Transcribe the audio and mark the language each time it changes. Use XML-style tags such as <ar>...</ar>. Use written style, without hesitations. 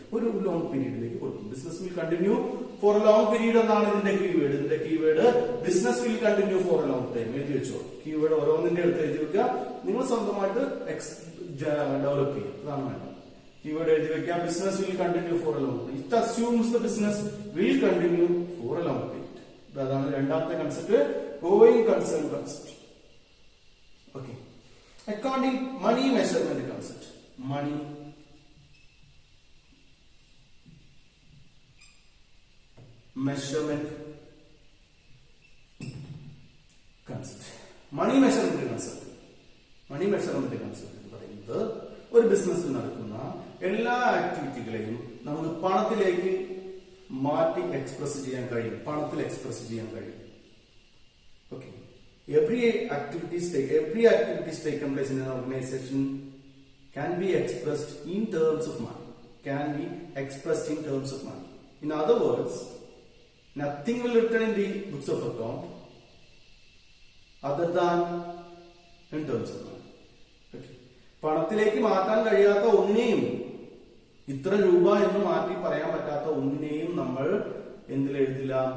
<ml>ഒരു ലോങ് പീരീഡിലേക്ക് കൊടുക്കും.</ml> <en>business will continue for a long period</en> <ml>എന്നാണ് ഇതിന്റെ കീവേഡ്. ഇതിന്റെ keyword</ml> <en>Business will continue for a long time.</en> <ml>എഴുതി വെച്ചോ, കീവേഡ് ഓരോന്നിന്റെ അടുത്ത് എഴുതി വെക്കുക. നിങ്ങൾ സ്വന്തമായിട്ട് ഡെവലപ്പ് ചെയ്യും. അതാണ് വേണ്ടത്. keyword എഴുതി വെക്കാം.</ml> <en>Business will continue for a long period. It assumes the business will continue for a long period.</en> <ml>അതാണ് രണ്ടാമത്തെ concept, going concern concept. Okay. Accounting money measurement concept. Money measurement concept. Money measurement concept. Money measurement concept എന്ന് പറയുന്നത് ഒരു ബിസിനസ്സിൽ നടക്കുന്ന എല്ലാ ആക്ടിവിറ്റികളെയും നമുക്ക് പണത്തിലേക്ക് മാറ്റി എക്സ്പ്രസ് ചെയ്യാൻ കഴിയും. പണത്തിൽ എക്സ്പ്രസ് ചെയ്യാൻ കഴിയും. Okay.</ml> <en>Every activities taken place in an organization can be expressed in terms of money. Can be expressed in terms of money. In other words, nothing will return in the books of account other than in terms of money. Okay.</en> <ml>പണത്തിലേക്ക് മാറ്റാൻ കഴിയാത്ത ഒന്നിനെയും, ഇത്ര രൂപ എന്ന് മാറ്റി പറയാൻ പറ്റാത്ത ഒന്നിനെയും നമ്മൾ എന്തിൽ എഴുതില്ല?</ml>